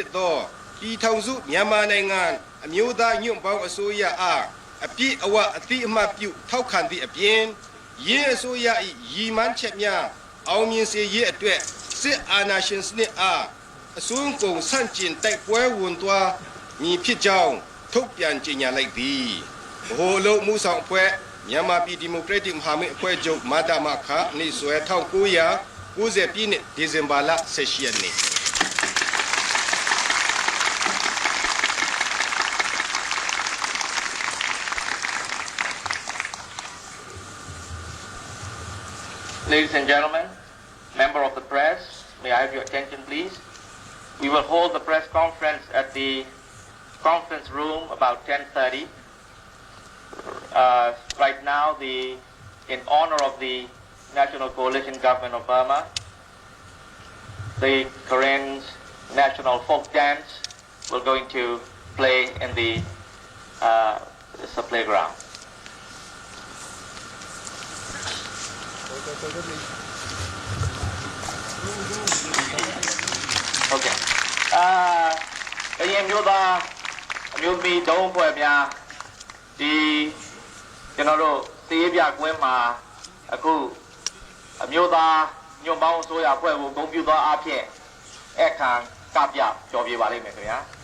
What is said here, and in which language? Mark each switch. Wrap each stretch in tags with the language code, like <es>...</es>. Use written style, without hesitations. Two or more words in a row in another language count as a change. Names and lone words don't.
<my>သောပြည်ထောင်စုမြန်မာနိုင်ငံအမျိုးသားညွန့်ပေါင်းအစိုးရအားအပြည့်အဝအတိအမှတ်ပြုထောက်ခံသည့်အပြင်ရင်းအစိုးရ၏ရည်မှန်းချက်များအောင်မြင်စေရေးအတွက်စစ်အာဏာရှင်စနစ်အားအစွမ်းကုန်ဆန့်ကျင်တိုက်ပွဲဝင်သွားမည်ဖြစ်ကြောင်းထုတ်ပြန်ကြေညာလိုက်သည်ဗဟိုအလုပ်မှုဆောင်အဖွဲ့မြန်မာပြည်ဒီမိုကရက်တစ်မဟာမိတ်အဖွဲ့ချုပ်မဒမခနေ့စွဲ1990ပြည့်နှစ်ဒီဇင်ဘာလ18ရက်နေ့</my> <en>Ladies and gentlemen, member of the press, may I have your attention please? We will hold the press conference at the conference room about 10:30. Right now, in honor of the National Coalition Government of Burma, the Karen National Folk Dance will going to play in the playground. Okay.</en> <my>အရင်မျိုးသားအမျိုးသမီးဒုံးဖွဲ့များဒီကျွန်တော်တို့စီးရေးပြကွင်းမှာအခုအမျိုးသားညွန့်ပေါင်းအစိုးရဖွဲ့ကိုဂုဏ်ပြုသောအားဖြင့်အခမ်းကပြကြော်ပြပါလိမ့်မယ်ခင်ဗျာ</my>